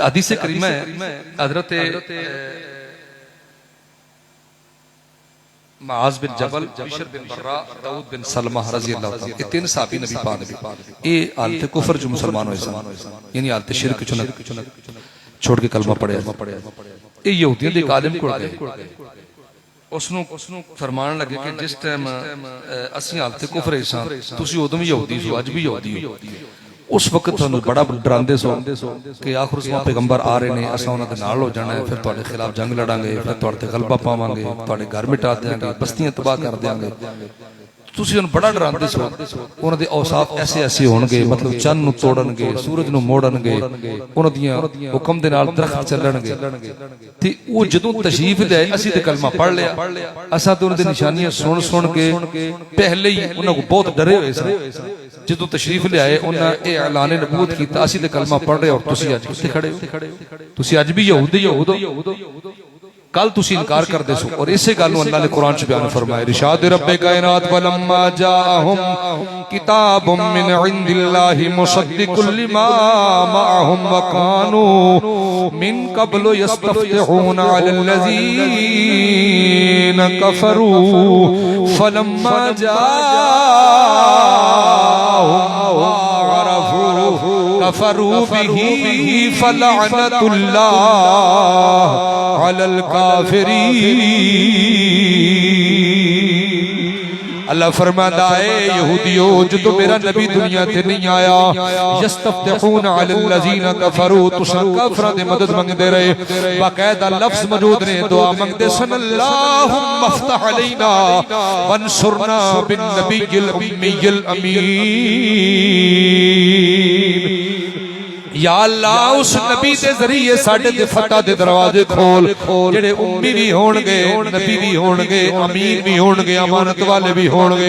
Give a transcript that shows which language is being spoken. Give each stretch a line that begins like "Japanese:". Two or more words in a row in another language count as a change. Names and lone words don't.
Punjabi: حدیث کریمہ ہے حضرت معاذ بن جبل، بشر بن براء، داؤد بن سلمہ رضی اللہ تعالیٰ، یہ تین صحابی نبی پاک نے یہ حالت کفر جو مسلمان ہوئے سن، یعنی حالت شرک چھوڑ کے کلمہ پڑھیا. یہ یہودیوں دے عالم کول گئے، اوہنوں فرمان لگے کہ جس ٹائم اسیں حالت کفر سن، تسیں اودوں بھی یہودی سو، اج بھی یہودی ہو. اس وقت تہانوں بڑا ڈراندے سو کہ آخر زماں پیغمبر آ رہے ہیں, اساں اونہاں دے نال ہو جانا ہے، فیر تہاڈے خلاف جنگ لڑاں گے، فیر تہاڈے تے غلبہ پاواں گے، تہاڈے گھر مٹا دیں گے، بستیاں تباہ کر دیں گے. تسیں اونہاں بڑا ڈراندے سو، اونہاں دے اوصاف ایسے ایسے ہونگے، مطلب چن نوں توڑن گے، سورج نوں موڑن گے، اونہاں دیاں حکم دے نال درخت چلن گے. تے وہ جدوں تشریف لے آئے، اسیں تے کلمہ پڑھ لیا، اساں تے اونہاں دی نشانیاں سن کے پہلے ہی اونہاں کو بہت ڈرے ہوئے سن. جو تشریف لے آئے اونہیں اعلان نبوت کیا، اسیں تے کلمہ پڑھ رہے اور تسیں اج کتھے کھڑے ہو، تسیں اج بھی یہودی ہو. کل تسی انکار کر دے سو۔ اور اسے گل اللہ نے قرآن چ بیان فرمایا، ارشاد رب کائنات
Arabic: ولما جاءهم كتاب من عند الله مصدق لما معهم وكانوا من قبل يستفتحون على الذين كفروا فلما جاءهم كفروا به فلعنة الله على الكافرين.
Punjabi: اللہ فرماتا ہے یہودیوں جو تو میرا نبی دنیا تے نہیں آیا,
Arabic: يستفتحون على الذين كفروا,
Punjabi: تساں کافراں دی مدد منگدے رہے، باقاعدہ لفظ موجود نے، دعا منگدے سن,
Arabic: اللهم افتح علينا وانصرنا بالنبي الأمي الأمين.
Punjabi: یا اللہ اس نبی دے ذریعے ساڈے تے فتح دے دروازے کھول، جیڑے امی بھی ہونگے، نبی بھی ہونگے، امین بھی ہونگے، امانت والے بھی ہونگے, नबी भी होणगे, अमीन भी होणगे, अमानत वाले भी होणगे।